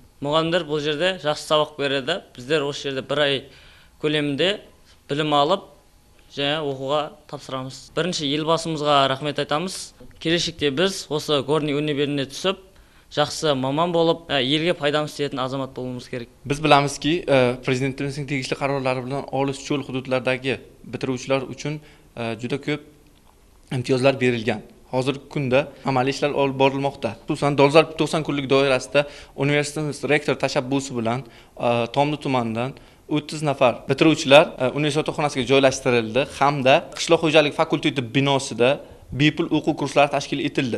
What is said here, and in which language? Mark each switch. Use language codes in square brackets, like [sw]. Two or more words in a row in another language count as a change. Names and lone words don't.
[kk] Мұғалімдер бұл жерде жақсы сабақ береді. Біздер осы жерде 1 ай көлемінде білім алып, және оқуға тапсырамыз. Бірінші елбасымызға рахмет айтамыз. Келешекте біз осы Горный универіне түсіп, жақсы маман болып, елге пайдамыз тиетін азамат болуымыз керек. [uz] Biz bilamizki, prezidentimizning tegishli qarorlari bilan olis cho'l hududlardagi bitiruvchilar uchun juda ko'p imtiyozlar berilgan. Hozirgi kunda amaliy ishlar olib borilmoqda. Xususan, dolzarb 90 kunlik doirasida universitetimiz rektor tashabbusi bilan Tomdi tumanidan 30 nafar bitiruvchilar universitet yotoqxonasiga joylashtirildi hamda qishloq xo'jaligi fakulteti binosida bepul o'quv kurslari tashkil etildi.